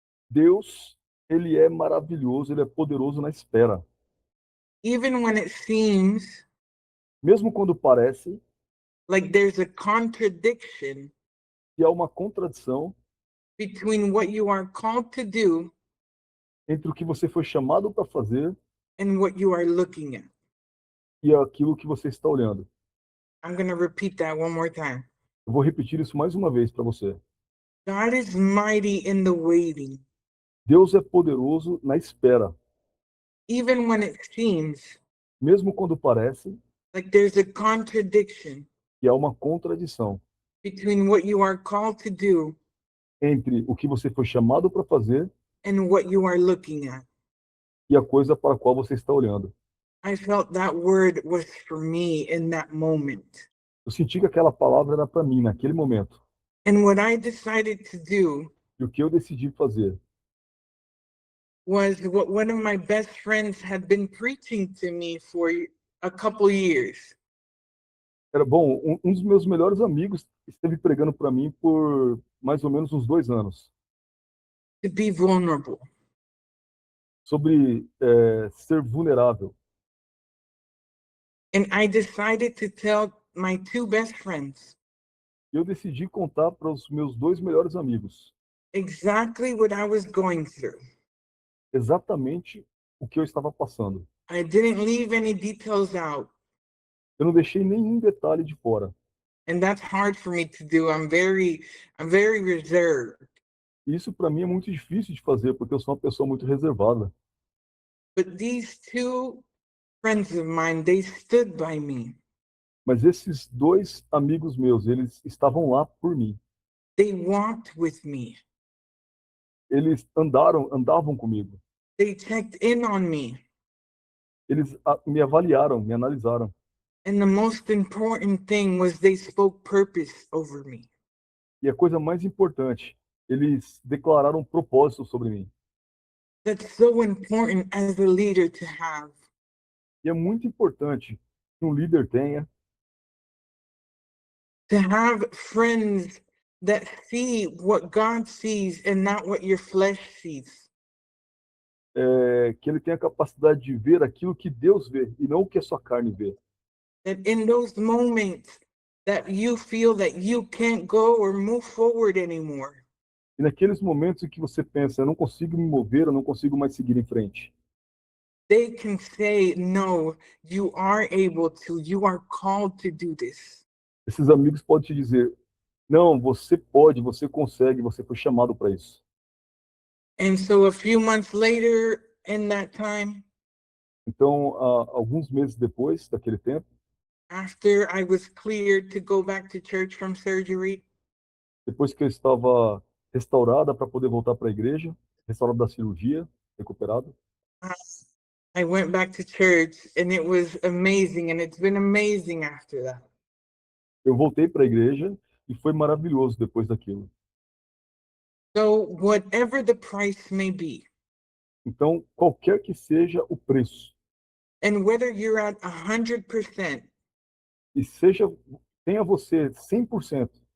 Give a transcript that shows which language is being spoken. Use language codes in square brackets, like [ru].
[pt] Deus, ele é maravilhoso, ele é poderoso na espera. [en] Even when it seems [pt] Mesmo quando parece [en] like there's a contradiction [pt] que há uma contradição [en] between what you are called to do [pt] entre o que você foi chamado para fazer [en] and what you are looking at. [pt] e aquilo que você está olhando. [en] I'm going to repeat that one more time. [pt] Eu vou repetir isso mais uma vez para você. [en] God is mighty in the waiting. [pt] Deus é poderoso na espera. [en] Even when it seems [pt] Mesmo quando parece [en] like there's a contradiction [pt] que há uma contradição [en] between what you are called to do [pt] entre o que você foi chamado para fazer [en] and what you are looking at. [pt] e a coisa para a qual você está olhando. [en] I felt that word was for me in that moment. [pt] Eu senti que aquela palavra era para mim naquele momento. [en] And what I decided to do [pt] E o que eu decidi fazer [en] was what one of my best friends had been preaching to me for a couple years. [pt] era bom. Um dos meus melhores amigos esteve pregando para mim por mais ou menos uns 2 anos [en] To be vulnerable. [pt] sobre ser vulnerável. [en] And I decided to tell my two best friends [pt] Eu decidi contar para os meus 2 melhores amigos [en] exactly what I was going through. [pt] exatamente o que eu estava passando. [en] I didn't leave any details out. [pt] Eu não deixei nenhum detalhe de fora. [en] And that's hard for me to do. I'm very reserved. [pt] E isso para mim é muito difícil de fazer, porque eu sou uma pessoa muito reservada. [en] But these two friends of mine, they stood by me. [pt] Mas esses 2 amigos meus, eles estavam lá por mim. [en] They walked with me. [pt] Eles andavam comigo. [en] They checked in on me. [pt] Eles me avaliaram, me analisaram. [en] And the most important thing was they spoke purpose over me. [pt] E a coisa mais importante, eles declararam propósito sobre mim. [en] That's so important as a leader to have. [pt] E é muito importante que um líder tenha [en] To have friends that see what God sees and not what your flesh sees. [pt] que ele tenha a capacidade de ver aquilo que Deus vê e não o que a sua carne vê. [en] That in those moments that you feel that you can't go or move forward anymore, [pt] E naqueles momentos em que você pensa, eu não consigo me mover, eu não consigo mais seguir em frente, [en] they can say, no, you are able to, you are called to do this. [pt] esses amigos podem te dizer, não, você pode, você consegue, você foi chamado para isso. [en] And so a few months later in that time, [pt] Então, alguns meses depois daquele tempo, [en] after I was cleared to go back to church from surgery, [pt] depois que eu estava restaurada para poder voltar para a igreja, restaurada da cirurgia, recuperado, [en] I went back to church and it was amazing, and it's been amazing after that. [pt] eu voltei para a igreja e foi maravilhoso depois daquilo. [en] So whatever the price may be, [pt] Então, qualquer que seja o preço, [en] and whether you're at 100% [pt] e tenha você 100%,